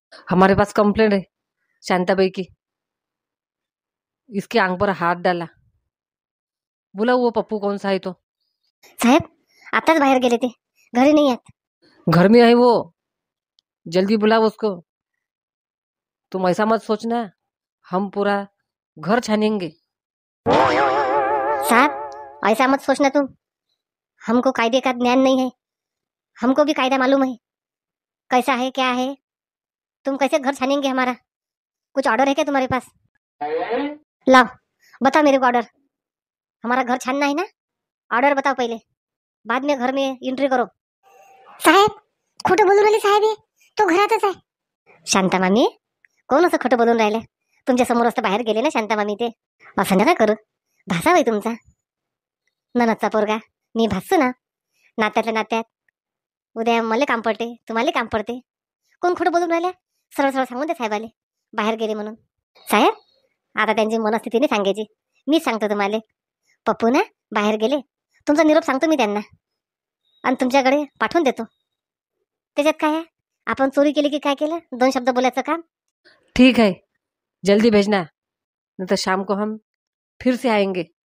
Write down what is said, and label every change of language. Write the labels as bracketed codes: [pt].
[hi] हमारे पास कंप्लेंट है शांताबाई की. इसके आंग पर हाथ डाला. बोला वो पप्पू कौन सा है तो? [mr] साहेब, आताच बाहेर गेले ते, घरी नाही आहेत. [hi] घर में है वो, जल्दी बुलाओ उसको. तुम ऐसा मत सोचना हम पूरा घर छानेंगे. साहब, ऐसा मत सोचना तुम. हमको कायदे का ज्ञान नहीं है. हमको भी कायदा मालूम है कैसा है क्या है. तुम कैसे घर छानेंगे हमारा? कुछ ऑर्डर है क्या तुम्हारे पास? लाओ, बताओ मेरे को ऑर्डर. हमारा घर छानना है ना. ऑर्डर बताओ पहले, बाद में घर में एंट्री करो. [mr] साहेब, खोटं बोलून राहिले साहेब. तो घरातच आहे. शांता मामी, कोण असं खोटं बोलून राहिलं? तुमच्या समोर असं बाहेर गेले ना शांता मामी ते. असं नका करू. भासा बाई तुमचा ननदचा पोरगा. मी भासू ना नात्यातल्या नात्यात. उद्या मला काम पडते, तुम्हाला काम पडते. कोण खोटं बोलून राहिल्या? सरळ सरळ सांगून दे साहेबाले बाहेर गेले म्हणून. साहेब, आता त्यांची मनस्थिती नाही सांगायची, मीच सांगतो तुम्हाला. पप्पू ना बाहेर गेले, तुमचा निरोप सांगतो मी त्यांना आणि तुमच्याकडे पाठवून देतो. त्याच्यात काय आहे? आपण चोरी केली की काय केलं? 2 शब्द बोलायचं काम. [hi] ठीक है, जल्दी भेजना, नहीं तो शाम को हम फिर से आएंगे.